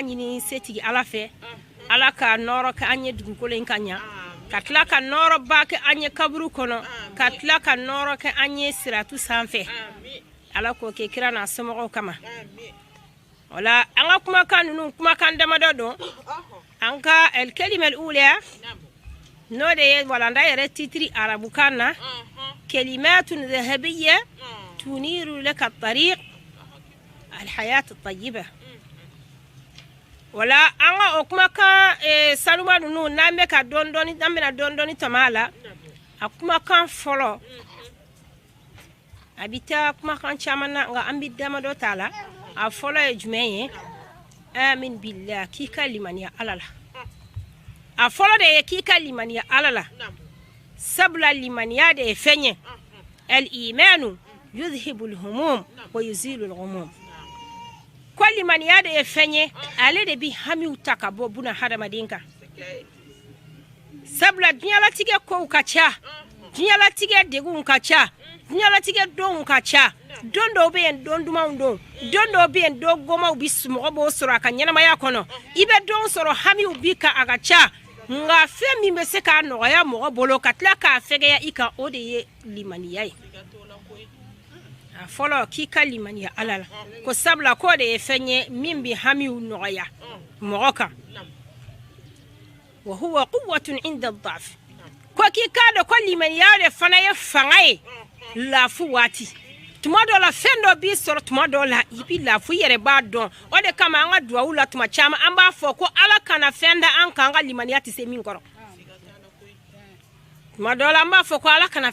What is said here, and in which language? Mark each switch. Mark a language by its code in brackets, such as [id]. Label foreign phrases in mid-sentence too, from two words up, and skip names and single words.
[bm] ɲini setigi ala fɛ ala ka nɔɔrɔ kɛ an ye dugukolo in ka ɲa ka tila ka nɔɔrɔba kɛ an ye kaburu kɔnɔ ka tila ka nɔɔrɔ kɛ an ye siratu sanfɛ ala k'o kɛ kira n'a somɔgɔw kama wala an ka kumakan ninnu kumakan damadɔ don an ka [ar] الكلمة الأولى [bm] n'o de ye walanda yɛrɛ titiri arabukan na [ar] كلمة ذهبية تنير لك طريق الحياة الطيبة [bm] wala an ka o kumakan sanuma ninnu n'an bɛ ka dɔɔni tama la a kumakan fɔlɔ a bɛ taa kumakan caman na nka an bɛ damadɔ t'a la a fɔlɔ ye jumɛn ye [ar] آمن بالله [bm] k'i ka limaniya ala la a fɔlɔ de ye k'i ka limaniya ala la sabula limaniya de ye fɛn ye [ar] الإيمان يذهب الهموم ويزيل الغموم [bm] ko limaniya de ye fɛn ye ale de bi hamiw ta ka bɔ buna hadamaden kan sabula diɲɛlatigɛ kow ka ca diɲɛlatigɛ degunw ka ca diɲɛlatigɛ donw ka ca don dɔw bɛ yen don dumanw don dɔw bɛ yen don gomaw bi mɔgɔ b'o sɔrɔ a ka ɲɛnamaya kɔnɔ i bɛ don sɔrɔ hamiw bi ka a ka ca nka fɛn min bɛ se k'a nɔgɔya mɔgɔ bolo ka tila k'a fɛgɛya i kan o de ye limaniya ye a fɔlɔ k'i ka limaniya ala la ko sabula k'o de ye fɛn ye min bɛ hamiw nɔgɔya mɔgɔ kan [ar] وهو قوة عند الضعف [bm] ko k'i k'a dɔn ko limaniya de fana ye fanga ye lafu waati tuma dɔ la fɛn dɔ b'i sɔrɔ tuma dɔ la i bɛ lafu i yɛrɛ b'a dɔn o de kama an ka duwawu la tuma caman an b'a fɔ ko ala kana fɛn da an kan an ka limaniya tɛ se min kɔrɔ tuma dɔ la an b'a fɔ ko ala kana